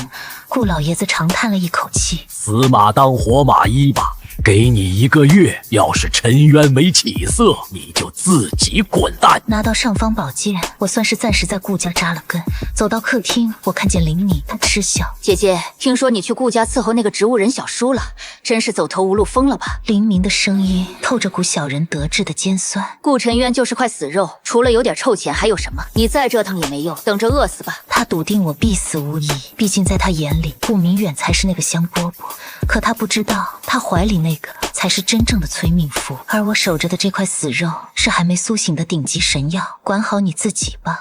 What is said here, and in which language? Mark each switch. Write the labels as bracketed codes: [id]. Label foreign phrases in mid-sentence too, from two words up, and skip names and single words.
[zh] 顧老爺子長嘆了一口氣： 死馬當活馬醫吧，給你1個月，要是沉淵沒起色，你就自己滾蛋。拿到尚方寶劍，我算是暫時在顧家扎了根。走到客廳，我看見林妮，她嗤笑： 姐姐，聽說你去顧家伺候那個植物人小叔了，真是走投無路瘋了吧？林明的聲音透着股小人得志的尖酸。顧辰淵就是塊死肉，除了有點臭钱還有什麼？你再折騰也没用，等着餓死吧。他篤定我必死無疑，畢竟在他眼裡顧明遠才是那個香饽饽，可他不知道他懷裡那個才是真正的催命符，而我守着的這塊死肉是還沒甦醒的頂級神藥，管好你自己吧。